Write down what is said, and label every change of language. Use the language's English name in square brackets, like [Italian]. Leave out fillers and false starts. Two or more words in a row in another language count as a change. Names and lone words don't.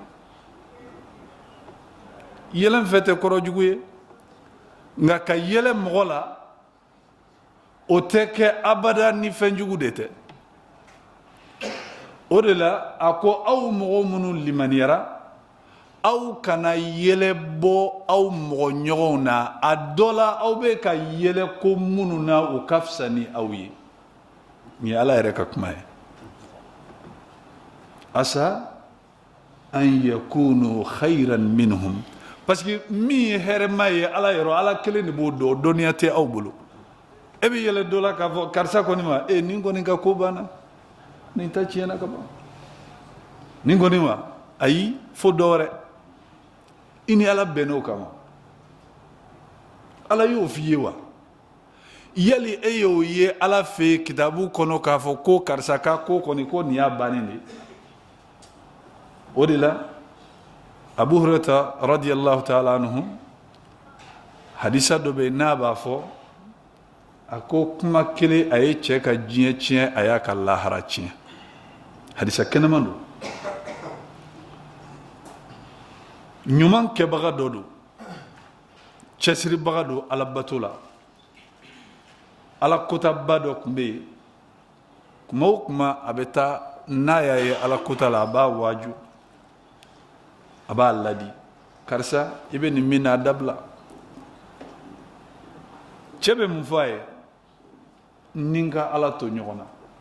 [Bambara] yɛlɛ fɛ tɛ kɔrɔ jugu ye nka ka yɛlɛ mɔgɔ la o tɛ kɛ abada ni fɛn jugu de tɛ o de la a ko aw mɔgɔ minnu limaniyara aw kana yɛlɛ bɔ aw mɔgɔ ɲɔgɔnw na a dɔ la aw bɛ ka yɛlɛ ko minnu na o ka fisa ni aw ye nin ye ala yɛrɛ ka kuma ye [Arabic] عسى أن يكونوا خيرا منهم [French] parce que [Bambara] min ye hɛrɛma ye ala yɔrɔ ala kelen de b'o dɔn dɔnniya tɛ aw bolo e bɛ yɛlɛ dɔ la k'a fɔ karisa kɔni ma nin kɔni ka ko banna nin ta tiɲɛna ka ban nin kɔni ma ayi fo dɔ wɛrɛ i ni ala bɛnn'o kama ala y'o f'i ye wa yali e y'o ye ala fɛ yen kitabu kɔnɔ k'a fɔ ko karisa ka ko kɔni ko nin y'a bannen de o de la abu hurairata [Arabic] رضي الله تعالى عنه [Bambara] hadisa dɔ bɛ yen n'a b'a fɔ a ko kuma kelen a ye cɛ ka diɲɛ tiɲɛ a y'a ka lahara tiɲɛ hadisa kɛnɛman don ɲuman kɛbaga dɔ don cɛsiribaga don alabato la ala kotaba dɔ tun bɛ yen kuma o kuma a bɛ taa n'a y'a ye ala kota la a b'a waaju a b'a ladi karisa i bɛ nin min na a dabila cɛ bɛ mun fɔ a ye ni n ka ala to ɲɔgɔn na